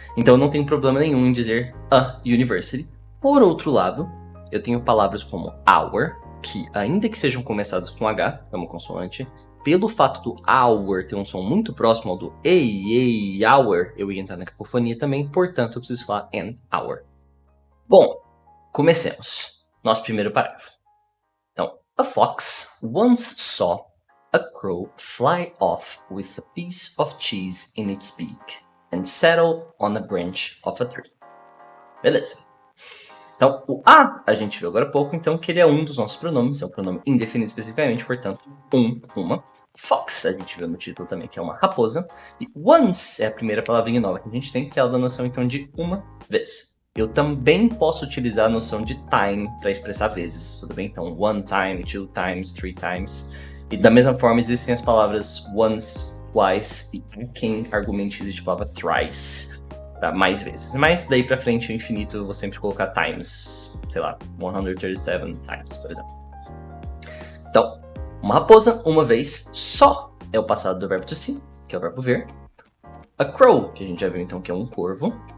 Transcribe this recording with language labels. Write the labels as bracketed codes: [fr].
[pt] Então eu não tenho problema nenhum em dizer a university. Por outro lado, eu tenho palavras como our, que ainda que sejam começadas com H, é uma consoante, pelo fato do our ter um som muito próximo ao do a, our, eu ia entrar na cacofonia também, portanto eu preciso falar an, our. Bom, comecemos. Nosso primeiro parágrafo. [en] A fox once saw a crow fly off with a piece of cheese in its beak and settle on a branch of a tree. [pt] Beleza. Então, o a gente viu agora há pouco, então que ele é um dos nossos pronomes, é um pronome indefinido especificamente, portanto, uma. Fox, a gente viu no título também, que é uma raposa. E once é a primeira palavrinha nova que a gente tem, que ela dá noção, então, de uma vez. Eu também posso utilizar a noção de time para expressar vezes, tudo bem? [en] Então, one time, two times, three times. [pt] E da mesma forma existem as palavras once, twice e can argumente existe a palavra thrice, para mais vezes. Mas daí pra frente, o infinito, eu vou sempre colocar times, sei lá, 137 times, por exemplo. Então, uma raposa, uma vez, só é o passado do verbo to see, que é o verbo ver. A crow, que a gente já viu então que é um corvo.